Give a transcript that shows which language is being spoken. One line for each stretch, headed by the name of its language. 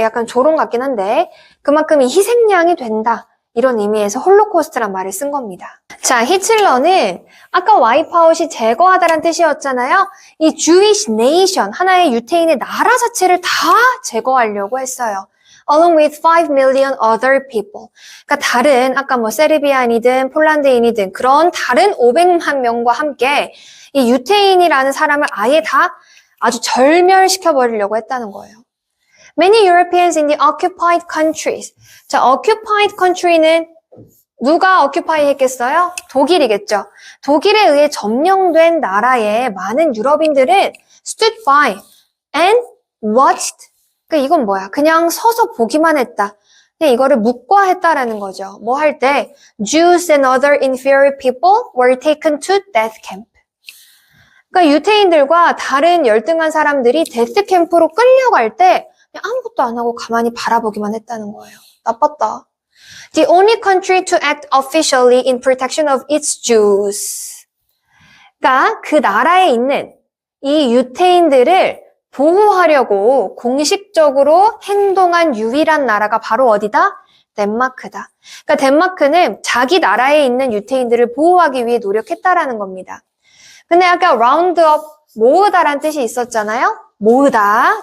Korean: 약간 조롱 같긴 한데 그만큼 이 희생양이 된다. 이런 의미에서 홀로코스트란 말을 쓴 겁니다. 자, 히틀러는 아까 와이프아웃이 제거하다란 뜻이었잖아요. 이
English: Jewish nation,
Korean: 하나의 유태인의 나라 자체를 다 제거하려고 했어요.
English: Along with 5 million other people.
Korean: 그러니까 다른 아까 뭐 세르비안이든 폴란드인이든 그런 다른 500만 명과 함께 이 유태인이라는 사람을 아예 다 아주 절멸시켜버리려고 했다는 거예요.
English: Many Europeans in the occupied countries.
Korean: 자, occupied country는 누가 occupy 했겠어요? 독일이겠죠. 독일에 의해 점령된 나라의 많은 유럽인들은
English: stood by and watched.
Korean: 그러니까 이건 뭐야? 그냥 서서 보기만 했다. 그냥 이거를 묵과했다라는 거죠. 뭐 할 때
English: Jews and other inferior people were taken to death camp.
Korean: 그러니까 유태인들과 다른 열등한 사람들이 데스 캠프로 끌려갈 때 그냥 아무것도 안 하고 가만히 바라보기만 했다는 거예요. 나빴다.
English: The only country to act officially in protection of its Jews.
Korean: 그러니까 그 나라에 있는 이 유태인들을 보호하려고 공식적으로 행동한 유일한 나라가 바로 어디다? 덴마크다. 그러니까 덴마크는 자기 나라에 있는 유태인들을 보호하기 위해 노력했다라는 겁니다. 근데 아까 라운드업 모으다란 뜻이 있었잖아요. 모으다.